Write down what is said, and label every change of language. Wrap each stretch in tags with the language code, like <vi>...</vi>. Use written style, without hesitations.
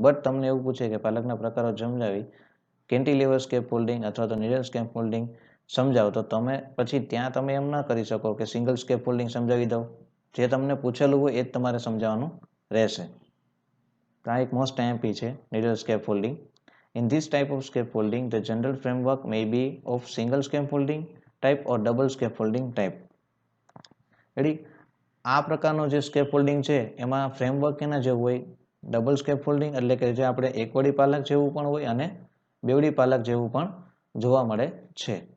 <gu>But તમને એવું પૂછે કે પાલખના પ્રકારો સમજાવી કેન્ટિલીવર સ્કેફોલ્ડિંગ અથવા તો નીડલ સ્કેફોલ્ડિંગ સમજાવો તો તમે પછી ત્યાં તમે એમ ના કરી શકો કે સિંગલ સ્કેફોલ્ડિંગ સમજાવી દઉં. જે તમને પૂછેલું હોય એ જ તમારે સમજાવવાનું રહેશે. આ એક મોસ્ટ ટાઈમપી છે needle scaffolding.</gu> <en>In this type of scaffolding, the general framework may be of single scaffolding type or double scaffolding type.</en> <gu>Ready, આ પ્રકારનો જે સ્કેફોલ્ડિંગ છે એમાં ફ્રેમવર્ક કેના જેવું હોય ડબલ સ્કેફોલ્ડિંગ એટલે કે જે આપણે એકવડી પાલખ જેવું પણ હોય અને બેવડી પાલખ જેવું પણ જોવા મળે છે.</gu>